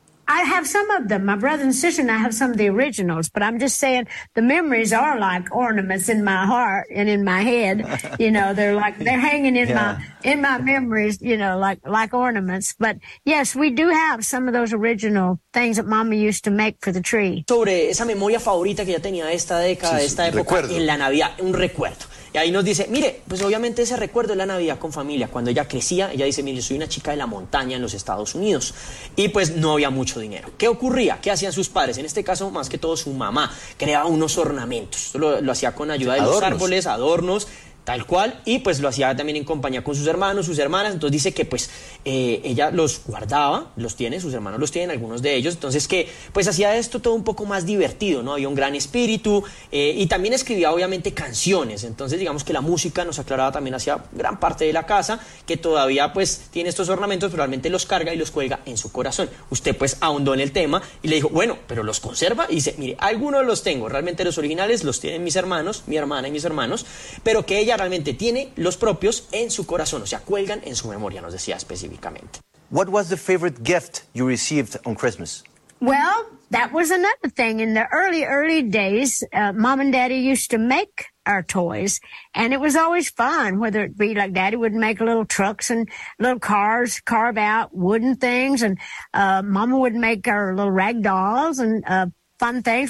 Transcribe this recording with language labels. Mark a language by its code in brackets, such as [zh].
[en] I have some of them. My brother and sister and I have some of the originals, but I'm just saying the memories are like ornaments in my heart and in my head. You know, they're like, they're hanging in my memories, you know, like ornaments. But yes, we do have some of those original things that Mama used to make for the tree. [es] Sobre esa memoria favorita que ya tenía esta década, sí, esta época, recuerdo. En la Navidad, un recuerdo. Y ahí nos dice, mire, pues obviamente ese recuerdo es la Navidad con familia. Cuando ella crecía, ella dice, mire, soy una chica de la montaña en los Estados Unidos. Y pues no había mucho dinero. ¿Qué ocurría? ¿Qué hacían sus padres? En este caso, más que todo, su mamá creaba unos ornamentos. Lo hacía con ayuda de los árboles, adornos, tal cual. Y pues lo hacía también en compañía con sus hermanos, sus hermanas. Entonces dice que pues ella los guardaba, los tiene, sus hermanos los tienen, algunos de ellos. Entonces que pues hacía esto todo un poco más divertido, ¿no? Había un gran espíritu y también escribía obviamente canciones. Entonces digamos que la música nos aclaraba también hacia gran parte de la casa, que todavía pues tiene estos ornamentos, pero realmente los carga y los cuelga en su corazón. Usted pues ahondó en el tema y le dijo, bueno, pero los conserva. Y dice, mire, algunos los tengo, realmente los originales los tienen mis hermanos, mi hermana y mis hermanos, pero que ella realmente tiene los propios en su corazón, o sea, cuelgan en su memoria, nos decía específicamente. [en] What was the favorite gift you received on Christmas? Well, that was another thing. In the early days, Mom and Daddy used to make our toys, and it was always fun, whether it be like Daddy would make little trucks and little cars, carve out wooden things, and Mama would make our little rag dolls and fun things.